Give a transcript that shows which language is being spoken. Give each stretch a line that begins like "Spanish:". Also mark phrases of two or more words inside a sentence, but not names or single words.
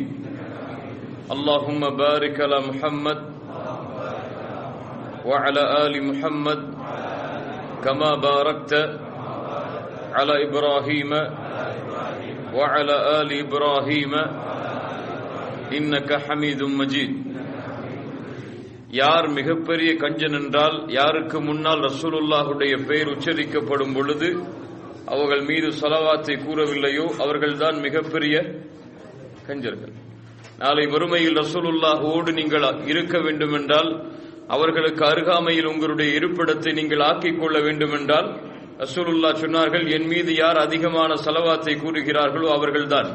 Arabic: اللهم بارك على محمد وعلى آل محمد كما باركت على إبراهيم وعلى آل إبراهيم إنك حميد مجيد.
Tamil: யார் மிகப்பெரிய கஞ்சன் என்றால், யாருக்கு முன்னால் ரசூலுல்லாஹுடைய பெயர் உச்சரிக்கப்படும் பொழுது அவர்கள் மீது ஸலவாத்தை கூறவில்லையோ அவர்கள்தான் மிகப்பெரிய கஞ்சர்கள். நாளை வறுமையில் ரசூலுல்லாஹோடு நீங்கள் இருக்க வேண்டும் என்றால், அவர்களுக்கு அருகாமையில் உங்களுடைய இருப்பிடத்தை நீங்கள் ஆக்கிக் கொள்ள வேண்டும் என்றால், ரசூலுல்லாஹ் சொன்னார்கள், என் மீது யார் அதிகமான ஸலவாத்தை கூறுகிறார்களோ அவர்கள்தான்.